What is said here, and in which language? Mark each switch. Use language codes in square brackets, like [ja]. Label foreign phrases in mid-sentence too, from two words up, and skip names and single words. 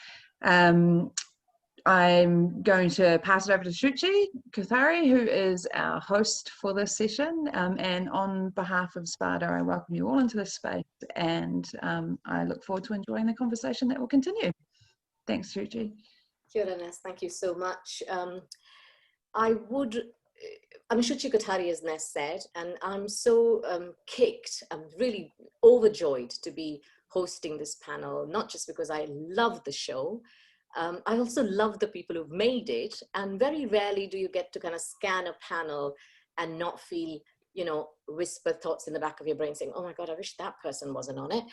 [en] I'm going to pass it over to Shuchi Kothari, who is our host for this session. And on behalf of SPADA, I welcome you all into this space, and I look forward to enjoying the conversation that will continue. Thanks, Shuchi. [mi] Kia ora, [en] Ness. Thank you so much. I'm Shuchi Kothari, as Ness said, and I'm so kicked. I'm really overjoyed to be hosting this panel, not just because I love the show, I also love the people who've made it, and very rarely do you get to kind of scan a panel and not feel, you know, whisper thoughts in the back of your brain saying, oh my God, I wish that person wasn't on it.